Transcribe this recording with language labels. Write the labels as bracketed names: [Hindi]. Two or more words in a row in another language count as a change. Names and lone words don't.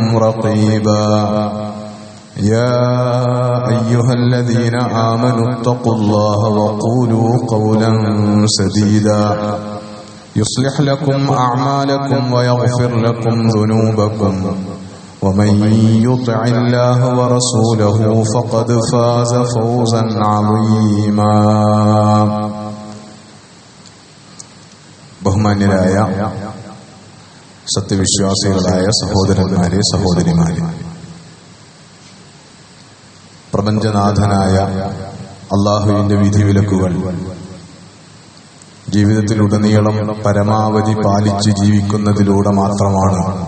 [Arabic] رقيبا يا أيها الذين آمنوا اتقوا الله وقولوا قولا سديدا يصلح لكم أعمالكم ويغفر لكم ذنوبكم ومن يطع الله ورسوله فقد فاز فوزا عظيما [Malayalam] ബഹുമാന്യരായ സത്യവിശ്വാസികളായ സഹോദരന്മാരെ സഹോദരിമാരെ, പ്രപഞ്ചനാഥനായ അല്ലാഹുവിന്റെ വിധിവിലക്കുകൾ ജീവിതത്തിലുടനീളം പരമാവധി പാലിച്ച് ജീവിക്കുന്നതിലൂടെ മാത്രമാണ്